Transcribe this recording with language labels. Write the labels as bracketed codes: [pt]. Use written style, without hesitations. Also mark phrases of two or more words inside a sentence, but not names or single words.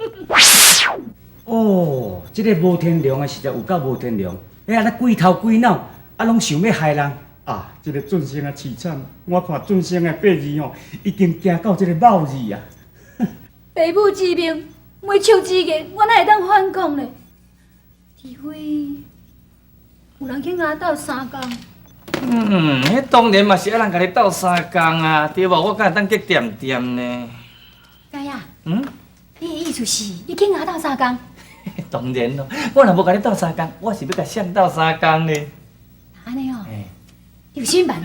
[nan] 哦，这个无天良的实在有够无天良，安尼鬼头鬼脑，啊拢想要害人。啊，这个俊生啊凄惨，我看俊生的八字吼，已经行到这个卯字啊。父母之命，每笑之言，我哪会当反抗呢？除非有人去甲斗3工。迄当然嘛是爱人甲你斗3工啊，对无？我敢会当去掂掂呢？佳呀，你的意思是你去甲斗3工？当然咯，我若无甲你斗3工，我是要甲谁斗3工呢？安尼哦，有啥办法？